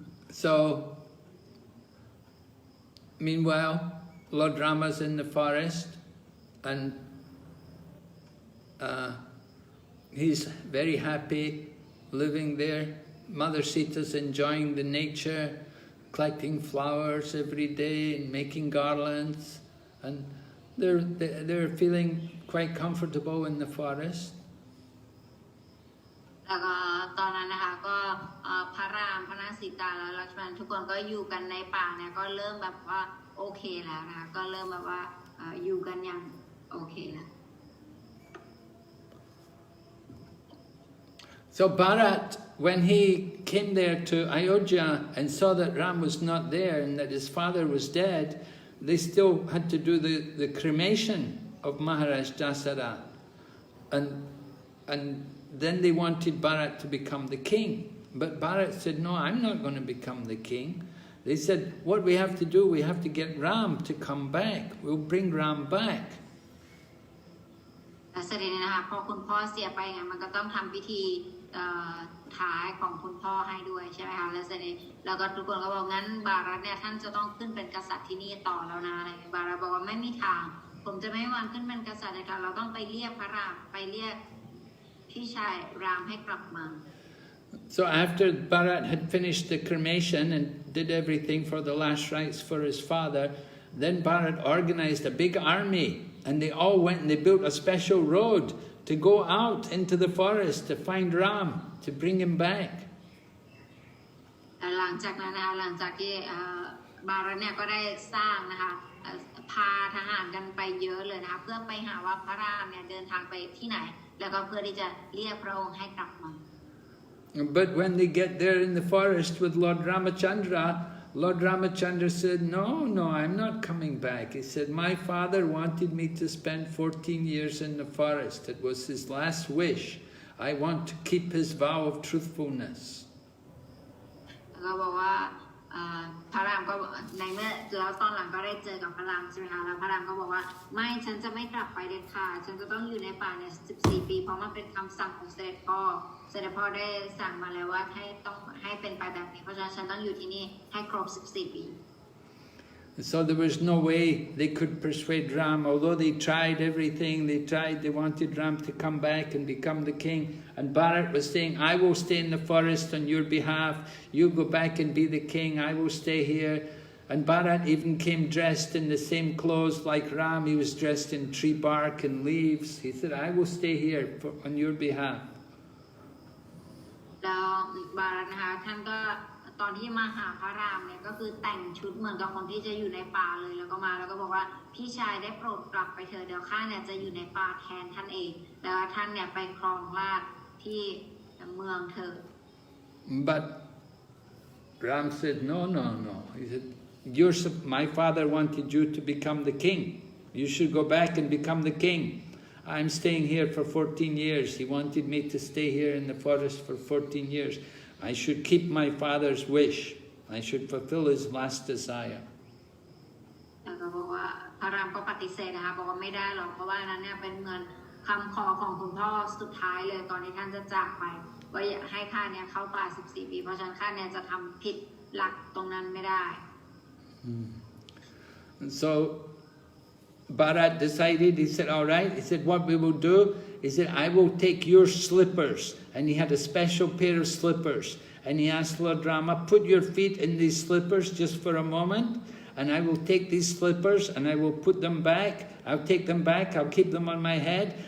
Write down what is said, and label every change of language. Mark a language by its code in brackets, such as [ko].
[en] So meanwhile Lord Rama's in the forest and he's very happy living there. Mother Sita's enjoying the nature, collecting flowers every day and making garlands, and they're feeling quite comfortable in the forest. [th] แล้วก็ตอนนั้นนะคะก็พระรามพระนางสีตาและลักษมณทุกคนก็อยู่กันในป่าเนี่ยก็เริ่มแบบว่าโอเคแล้วนะคะก็เริ่มแบบว่าอยู่กันอย่างโอเคแล้ว [en] So Bharat, when he came there to Ayodhya and saw that Ram was not there and that his father was dead, they still had to do the cremation of Maharaj Dasaratha. And then they wanted Bharat to become the king. But Bharat said, no, I'm not going to become the king. They said, what we have to do, we have to get Ram to come back. We'll bring Ram back. [th] และเสด็จนะคะพอคุณพ่อเสียไปไงมันก็ต้องทำพิธีท้ายของคุณพ่อให้ด้วยใช่ไหมคะและเสด็จแล้วก็ทุกคนก็บอกงั้นบารัตเนี่ยท่านจะต้องขึ้นเป็นกษัตริย์ที่นี่ต่อแล้วนะอะไรบารัตบอกว่าไม่มีทางผมจะไม่วันขึ้นเป็นกษัตริย์เลยค่ะเราต้องไปเรียกพระรามไปเรียกพี่ชายรามให้กลับมา [en] So after Bharat had finished the cremation and did everything for the last rites for his father, then Bharat organized a big army and they all went and they built a special road to go out into the forest to find Ram, to bring him back. [th] หลังจากนั้นนะคะหลังจากที่บารัตเนี่ยก็ได้สร้างนะคะพาทหารกันไปเยอะเลยนะคะเพื่อไปหาว่าพระรามเนี่ยเดินทางไปที่ไหนแล้วก็เพื่อที่จะเรียกพระองค์ให้กลับมา [en] But when they get there in the forest with Lord Ramachandra, Lord Ramachandra said, no, I'm not coming back. He said, my father wanted me to spend 14 years in the forest. It was his last wish. I want to keep his vow of truthfulness. [th] ก็บอกว่าพระรามก็ในเมื่อแล้วตอนหลังก็ได้เจอกับพระรามใช่ไหมคะแล้วพระรามก็บอกว่าไม่ฉันจะไม่กลับไปเด็ดขาดฉันจะต้องอยู่ในป่าเนี่ย14 ปีเพราะมันเป็นคำสั่งของเสด็จพ่อได้สั่งมาแล้วว่าให้เป็นไปแบบนี้เพราะฉะนั้นฉันต้องอยู่ที่นี่ให้ครบ14 ปี [en] So there was no way they could persuade Ram, although they tried everything, they wanted Ram to come back and become the king. And Bharat was saying, I will stay in the forest on your behalf, you go back and be the king, I will stay here. And Bharat even came dressed in the same clothes like Ram. He was dressed in tree bark and leaves. He said, I will stay here on your behalf. [th] แล้วบารัตนะคะท่านก็ตอนที่มาหาพระรามเนี่ยก็คือแต่งชุดเหมือนกับคนที่จะอยู่ในป่าเลยแล้วก็มาแล้วก็บอกว่าพี่ชายได้โปรดกลับไปเถิดเดี๋ยวข้าเนี่ยจะอยู่ในป่าแทนท่านเองแล้วท่านเนี่ยไปครองราชย์ที่เมืองเถิด [en] But Ram said, no. He said, my father wanted you to become the king. You should go back and become the king. I'm staying here for 14 years. He wanted me to stay here in the forest for 14 years. I should keep my father's wish. I should fulfill his last desire. [th] แล้วก็บอกว่าพระรามก็ปฏิเสธนะคะบอกว่าไม่ได้หรอกเพราะว่านั้นเนี่ยเป็นเงินคำขอของคุณพ่อสุดท้ายเลยก่อนที่ท่านจะจากไปว่าอยากให้ข้าเนี่ยเข้าป่า14 ปีเพราะฉะนั้นข้าเนี่ยจะทำผิดหลักตรงนั้นไม่ได้ [en] So Bharat decided, he said, all right. He said, what we will do, he said, I will take your slippers. And he had a special pair of slippers. And he asked Lord Rama, put your feet in these slippers just for a moment. And I will take these slippers and I will put them back. I'll take them back, I'll keep them on my head.